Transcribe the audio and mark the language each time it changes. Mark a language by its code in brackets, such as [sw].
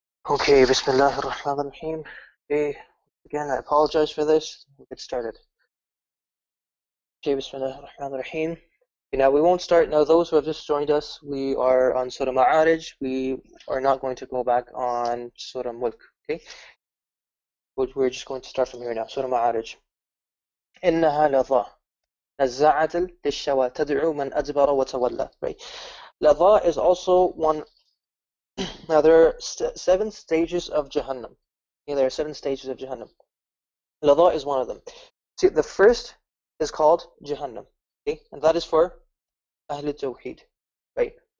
[en] Okay, Bismillah ar-Rahman ar-Rahim. Okay, again, I apologize for this. We'll get started. Okay, Bismillah ar-Rahman ar-Rahim. Okay, now we won't start. Now, those who have just joined us, we are on Surah Ma'arij. We are not going to go back on Surah Mulk. Okay, we're just going to start from here now. Surah Ma'arij. [ar] إنها لظى نزاعة للشوى تدعو من أدبر وتولى. [en] Right. Lava is also one. Now there are 7 stages of Jahannam. Yeah, there are 7 stages of Jahannam. Lava is one of them. See, the first is called Jahannam, okay, and that is for Ahl Tawheed, right?